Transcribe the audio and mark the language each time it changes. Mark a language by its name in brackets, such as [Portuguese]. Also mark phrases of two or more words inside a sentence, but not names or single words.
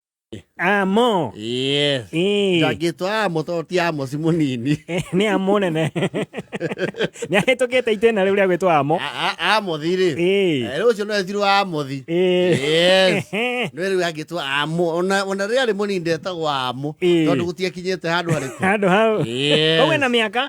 [Kikuyu] Amo. Yes. Ndagĩtwo amo to ti amo si munini. Nĩ amo nene. Nĩ ahĩtũkĩte itĩna rĩu rĩa gwĩtwo amo. Amo thirĩ. Rĩu ũcio no etirwo amo thi. Yes. Nĩ rĩu agĩtwo amo. Ona rĩrĩa arĩ mũnini ndetagwo amo. Tondũ gũtiakinyĩte handũ harĩkũ. Handũ hau. Koguo ena mĩaka?